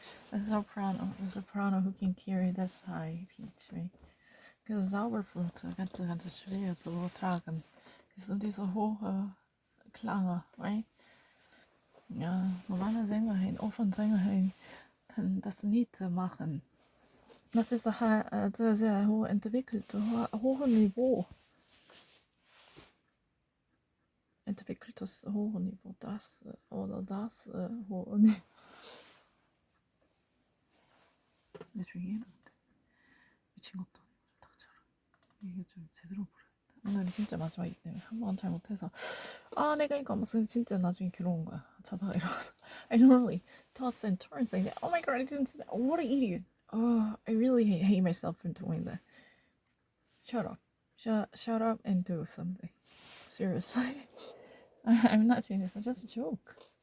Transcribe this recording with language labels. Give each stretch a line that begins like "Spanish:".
English: The soprano who can carry this high pitch, right?
German: Because Zauberflöte ganz schwer zu tragen. Das sind diese hohe Klange, right? Ja, normale Sängerin, Opernsänger können das nicht machen. Das ist ein sehr, sehr hoch entwickeltes, hohes Niveau. Entwickeltes hohe Niveau, das hohe Niveau.
Korean: 내 중이해는데 미친 것도 아니고 닥쳐라. 이게 좀 제대로 부르겠다. 오늘이 진짜 마지막이기 때문에 한 번 잘못해서 내가 이거 무슨 진짜 나중에 괴로운 거야. 자다가 일어나서
English: I normally toss and turn saying that, oh my god, I didn't say that. What an idiot. I really hate myself for doing that. Shut up. Shut up and do something. Seriously. I'm not serious. That's just a joke.